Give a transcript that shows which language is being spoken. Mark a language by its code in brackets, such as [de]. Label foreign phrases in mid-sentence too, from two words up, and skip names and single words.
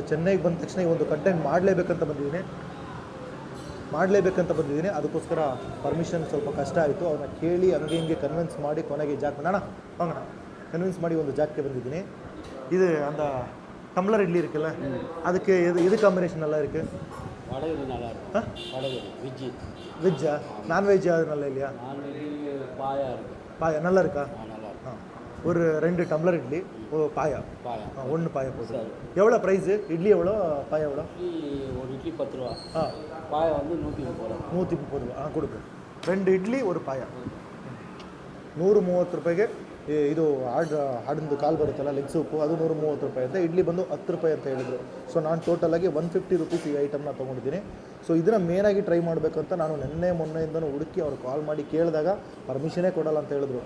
[kn] ಚೆನ್ನೈಗೆ ಬಂದ ತಕ್ಷಣ ಈ ಒಂದು ಕಂಟೆಂಟ್ ಮಾಡಲೇಬೇಕಂತ ಬಂದಿದ್ದೀನಿ. ಅದಕ್ಕೋಸ್ಕರ ಪರ್ಮಿಷನ್ ಸ್ವಲ್ಪ ಕಷ್ಟ ಆಯಿತು. ಅವ್ರನ್ನ ಕೇಳಿ ಹಂಗೆ ಹಿಂಗೆ ಕನ್ವಿನ್ಸ್ ಮಾಡಿ ಕೊನೆಗೆ ಜಾಕ್ ಕನ್ವಿನ್ಸ್ ಮಾಡಿ ಒಂದು ಜಾಗಕ್ಕೆ ಬಂದಿದ್ದೀನಿ. ಇದು அந்த ಟಮ್ಲರ್ ಇಡ್ಲಿ இருக்குல்ல, ಅದಕ್ಕೆ ಇದು ಕಾಂಬಿನೇಷನ್ ಎಲ್ಲ இருக்கு. [ta] வெஜ்ஜா நான்வெஜ் அதனால இல்லையா? பாயா நல்லா இருக்கா? ஒரு 2 டம்ளர் இட்லி, பாயா 1 பாயா போதும். எவ்வளோ ப்ரைஸு? இட்லி எவ்வளோ, பாயா எவ்வளோ? ஒரு இட்லி 10 ரூபா. பாயா வந்து 130 ரூபா. கொடுக்கு 2 ಇಡ್ಲಿ 1 ಪಾಯ. [kn] 130 ರೂಪಾಯಿಗೆ ಇದು ಹಾಡಿಂದು ಕಾಲು ಬರುತ್ತಲ್ಲ, ಲೆಗ್ ಸೂಪು, ಅದು 130 ರೂಪಾಯಿ ಅಂತ. ಇಡ್ಲಿ ಬಂದು 10 ರೂಪಾಯಿ ಅಂತ ಹೇಳಿದರು. ಸೊ ನಾನು ಟೋಟಲಾಗಿ 150 ರೂಪೀಸ್ ಈ ಐಟಮ್ನ ತೊಗೊಂಡಿದ್ದೀನಿ. ಸೊ ಇದನ್ನು ಮೇನಾಗಿ ಟ್ರೈ ಮಾಡಬೇಕಂತ ನಾನು ಮೊನ್ನೆಯಿಂದನೂ ಹುಡುಕಿ ಅವ್ರು ಕಾಲ್ ಮಾಡಿ ಕೇಳಿದಾಗ ಪರ್ಮಿಷನೇ ಕೊಡಲ್ಲ ಅಂತ ಹೇಳಿದ್ರು.